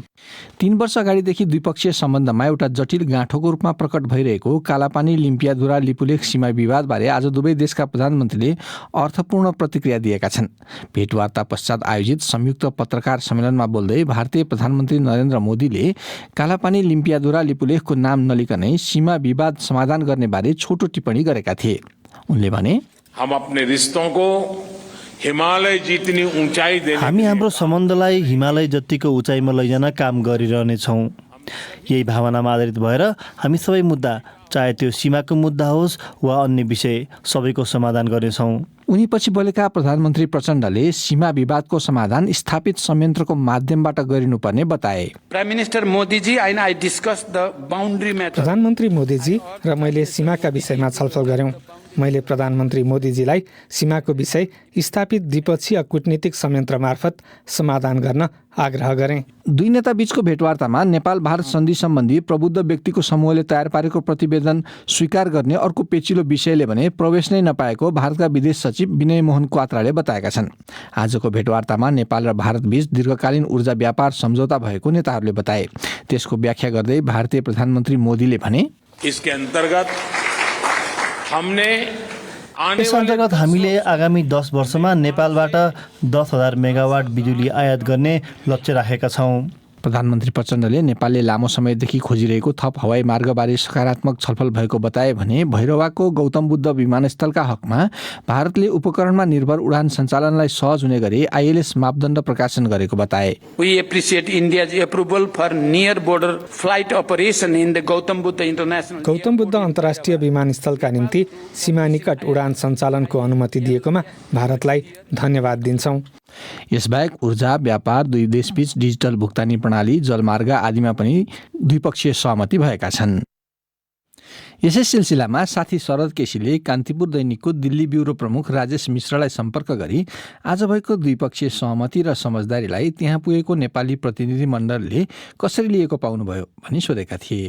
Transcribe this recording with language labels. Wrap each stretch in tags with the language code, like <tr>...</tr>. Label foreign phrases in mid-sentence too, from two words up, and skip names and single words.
<ne>3 वर्ष अगाडिदेखि द्विपक्षीय सम्बन्धमा एउटा जटिल गाँठोको रूपमा प्रकट भइरहेको कालापानी लिम्पियाधुरा लिपुलेख सीमा विवादबारे आज दुवै देशका प्रधानमन्त्रीले अर्थपूर्ण प्रतिक्रिया दिएका छन्। भेटवार्ता पश्चात आयोजित संयुक्त पत्रकार सम्मेलनमा बोल्दै भारतीय प्रधानमन्त्री नरेन्द्र मोदीले कालापानी लिम्पियाधुरा लिपुलेखको नाम नलिकनै सीमा विवाद समाधान गर्ने बारे छोटो टिप्पणी गरेका थिए। उनले भने,</ne> <hi>हम अपने रिश्तों को हिमालय जितनी ऊंचाई देने</hi> <ne>हामी हाम्रो सम्बन्धलाई हिमालय जतिको उचाइमा लैजान काम गरिरहनेछौँ। यही भावनामा आधारित भएर हामी सबै मुद्दा चाहे त्यो सीमाको मुद्दा होस् वा अन्य विषय सबैको समाधान गर्नेछौँ। उनी पछि बोलेका प्रधानमन्त्री प्रचण्डले सीमा विवादको समाधान स्थापित संयन्त्रको माध्यमबाट गरिनुपर्ने बताए।</ne> <en>Prime Minister Modi ji and I discussed the boundary matter.</en> <ne>प्रधानमन्त्री मोदीजी र मैले सीमाका विषयमा छलफल गर्यौं। मैले प्रधानमन्त्री मोदीजीलाई सीमाको विषय स्थापित द्विपक्षीय कूटनीतिक संयन्त्र मार्फत समाधान गर्न आग्रह गरेँ। दुई नेता बीचको भेटवार्तामा नेपाल भारत सन्धि सम्बन्धी प्रबुद्ध व्यक्तिको समूहले तयार पारेको प्रतिवेदन स्वीकार गर्ने अर्को पेचिलो विषयले भने प्रवेश नै नपाएको भारतका विदेश सचिव विनय मोहन क्वात्राले बताएका छन्। आजको भेटवार्तामा नेपाल र भारत बीच दीर्घकालीन ऊर्जा व्यापार सम्झौता भएको नेताहरूले बताए। त्यसको व्याख्या गर्दै भारतीय प्रधानमन्त्री मोदीले भने,</ne> <hi>इसके अंतर्गत हमने</hi> <ne>यस अन्तर्गत हामीले आगामी 10 वर्षमा नेपालबाट 10,000 मेगावाट बिजुली आयात गर्ने लक्ष्य राखेका छौँ। प्रधानमन्त्री प्रचण्डले नेपालले लामो समयदेखि खोजिरहेको थप हवाई मार्गबारे सकारात्मक छलफल भएको बताए भने भैरवाको गौतम बुद्ध विमानस्थलका हकमा भारतले उपकरणमा निर्भर उडान सञ्चालनलाई सहज हुने गरी ILS मापदण्ड प्रकाशन गरेको बताए।</ne> <en>We appreciate India's approval for near border flight operation in the Gautam Buddha International.</en> <ne>गौतम बुद्ध अन्तर्राष्ट्रिय विमानस्थलका निम्ति सीमा निकट उडान सञ्चालनको अनुमति दिएकोमा भारतलाई धन्यवाद दिन्छौँ। यसबाहेक ऊर्जा, व्यापार, दुई देशबीच डिजिटल भुक्तानी प्रणाली, जलमार्ग आदिमा पनि द्विपक्षीय सहमति भएका छन्। यसै सिलसिलामा साथी शरद केसीले कान्तिपुर दैनिकको दिल्ली ब्युरो प्रमुख राजेश मिश्रलाई सम्पर्क गरी आज भएको द्विपक्षीय सहमति र समझदारीलाई त्यहाँ पुगेको नेपाली प्रतिनिधिमण्डलले कसरी लिएको पाउनुभयो भनी सोधेका थिए।</ne>